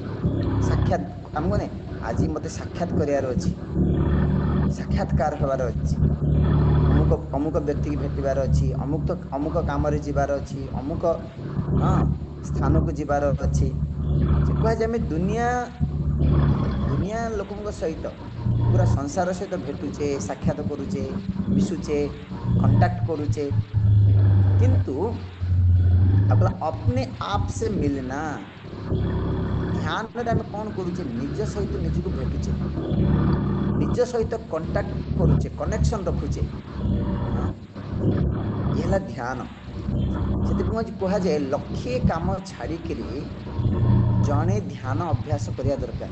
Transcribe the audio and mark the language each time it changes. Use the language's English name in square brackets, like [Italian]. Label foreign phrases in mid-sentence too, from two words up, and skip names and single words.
[Odia] ସାକ୍ଷାତ ଆମକୁ ନାହିଁ, ଆଜି ମୋତେ ସାକ୍ଷାତ କରିବାର ଅଛି, ସାକ୍ଷାତକାର ହେବାର ଅଛି, ଅମୁକ ବ୍ୟକ୍ତିକି ଭେଟିବାର ଅଛି, ଅମୁକ କାମରେ ଯିବାର ଅଛି, ଅମୁକ ସ୍ଥାନକୁ ଯିବାର ଅଛି। ସେ କୁହାଯାଏ ଆମେ ଦୁନିଆ ଲୋକଙ୍କ ସହିତ, ପୁରା ସଂସାର ସହିତ ଭେଟୁଛେ, ସାକ୍ଷାତ କରୁଛେ, ମିଶୁଛେ, କଣ୍ଟାକ୍ଟ କରୁଛେ, କିନ୍ତୁ [Hindi] आपला अपने आप से मिलना। [Odia] ଧ୍ୟାନରେ ଆମେ କ'ଣ କରୁଛେ, ନିଜ ସହିତ ନିଜକୁ ଭେଟୁଛେ, ନିଜ ସହିତ କଣ୍ଟାକ୍ଟ କରୁଛେ, କନେକ୍ସନ୍ ରଖୁଛେ। ଇଏ ହେଲା ଧ୍ୟାନ। ସେଥିପାଇଁ କୁହାଯାଏ ଲକ୍ଷେ କାମ ଛାଡ଼ିକିରି ଜଣେ ଧ୍ୟାନ ଅଭ୍ୟାସ କରିବା ଦରକାର।